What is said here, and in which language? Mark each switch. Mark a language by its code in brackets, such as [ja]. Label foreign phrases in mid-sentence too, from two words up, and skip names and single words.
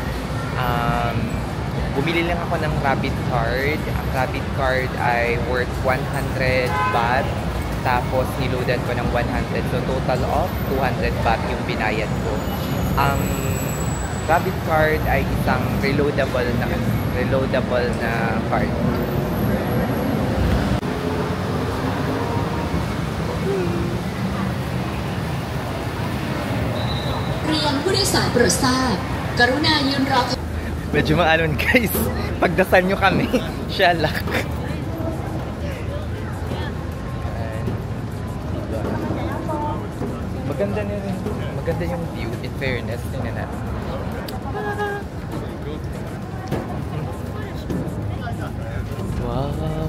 [tl] Bumili lang ako ng Rabbit card. Ang Rabbit card ay worth 100 baht. Tapos niloadan ko ng 100. [en] So total of 200 baht [tl] yung binayad ko. Ang Rabbit card ay isang reloadable na card. [th] ผู้โดยสารโปรดทราบกรุณายืนรอ [tl] Medyo maalon guys. Pagdasal nyo kami. Shalak. Maganda na rin. Maganda yung view. [en] In fairness. [tl] Tingnan natin. Wow.